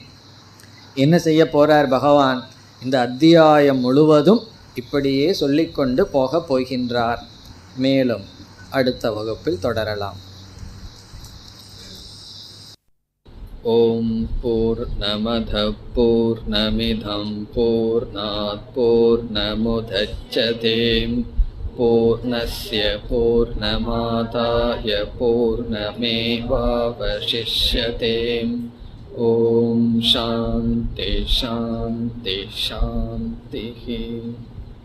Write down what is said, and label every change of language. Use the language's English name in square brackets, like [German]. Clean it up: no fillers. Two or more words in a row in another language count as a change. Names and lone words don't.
[Tamil] என்ன செய்ய போகிறார் பகவான்? இந்த அத்தியாயம் முழுவதும் இப்படியே சொல்லிக்கொண்டு போகின்றார். மேலும் அடுத்த வகுப்பில் தொடரலாம். [Sanskrit] ॐ पूर्णमदः पूर्णमिदं पूर्णात् पूर्णमुदच्यते पूर्णस्य पूर्णमादाय पूर्णमेवावशिष्यते. ॐ शान्तिः शान्तिः शान्तिः.